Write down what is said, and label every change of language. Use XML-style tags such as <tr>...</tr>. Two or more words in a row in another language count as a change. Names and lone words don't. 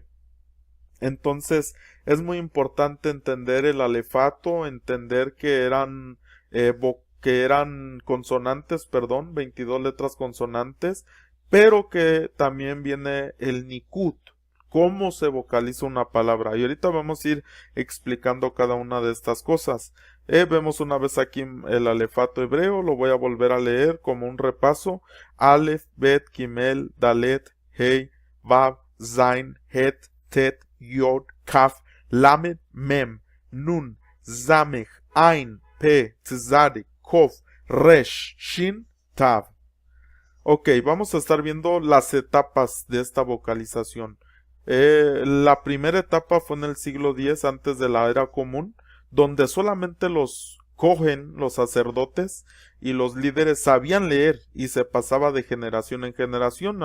<es>Entonces, es muy importante entender el alefato, entender que eran consonantes, perdón, 22 letras consonantes, pero que también viene el nikud, cómo se vocaliza una palabra. Y ahorita vamos a ir explicando cada una de estas cosas. Vemos una vez aquí el alefato hebreo, lo voy a volver a leer como un repaso: Aleph, Bet, Gimel, Dalet, Hei, Vav, Zain, Het, Tet, Yod, Kaf, Lamed, Mem, Nun, Zamech, Ain, Pe, Tzadik, Kof, Resh, Shin, Tav. Ok, vamos a estar viendo las etapas de esta vocalización. La primera etapa fue en el siglo X antes de la era común, donde solamente los Cohen, los sacerdotes y los líderes sabían leer y se pasaba de generación en generación.</es>